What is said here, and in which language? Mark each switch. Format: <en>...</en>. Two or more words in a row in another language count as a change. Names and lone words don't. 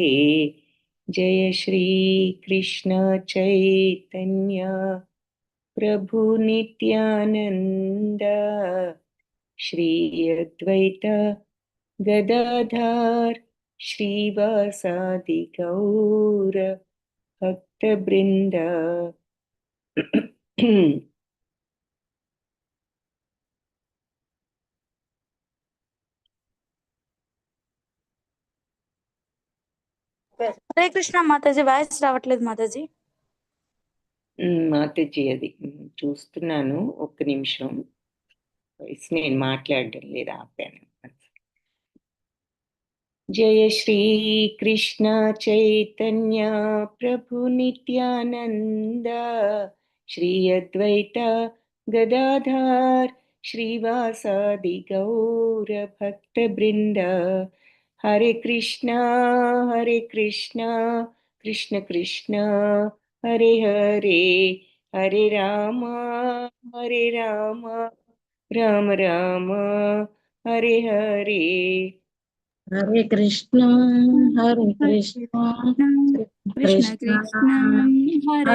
<sa>जय श्री कृष्ण चैतन्य प्रभु नित्यानंद श्री अद्वैत गदाधर श्रीवासादि गौर भक्तवृंद. హరే కృష్ణ</sa> <te>మాతాజీ, వాయిస్ రావట్లేదు మాతాజీ. మాతాజీ అది చూస్తున్నాను, ఒక్క నిమిషం. నేను మాట్లాడడం లేదు, ఆపాను.</te> <sa>जय श्री कृष्ण चैतन्य प्रभु नित्यानन्द श्री अद्वैत गदाधर श्रीवासादि गौर भक्त वृन्द. హరే కృష్ణ కృష్ణ కృష్ణ హరే హరే, హరే రామ రామ రామ హరే హరే. హరే కృష్ణ కృష్ణ కృష్ణ హరే</sa>